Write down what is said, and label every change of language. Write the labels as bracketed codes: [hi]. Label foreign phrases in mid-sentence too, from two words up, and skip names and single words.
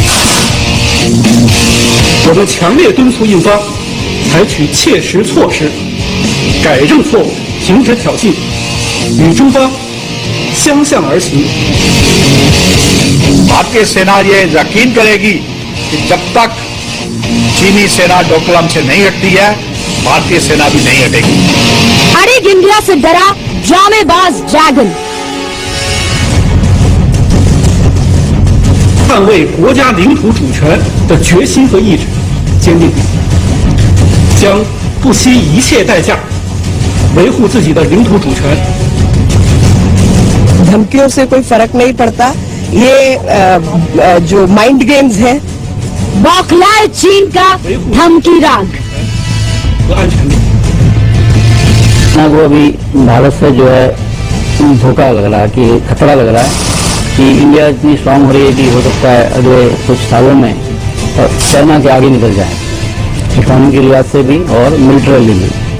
[zh] 我们强烈敦促印方采取切实措施，改正错误，停止挑衅，与中方相向而行。 [hi] भारतीय सेना ये यकीन करेगी कि जब तक चीनी सेना डोकलाम से नहीं हटती है, भारतीय सेना भी नहीं हटेगी। अरे इंडिया से डरा ड्रामेबाज ड्रैगन। [zh] 捍卫国家领土主权的决心和意志坚定，将不惜一切代价维护自己的领土主权。 [hi] धमकियों से कोई फर्क नहीं पड़ता। ये जो [en] mind games [hi] है, बौखलाए चीन का धमकी राग। [zh] 和安全。 [hi] को अभी भारत से जो है धोखा लग रहा है, कि खतरा लग रहा है कि इंडिया इतनी स्ट्रांग हो रही है कि हो सकता है अगले कुछ सालों में चाइना के आगे निकल जाए, इकोनॉमी के लिहाज से भी और मिलिट्रली भी।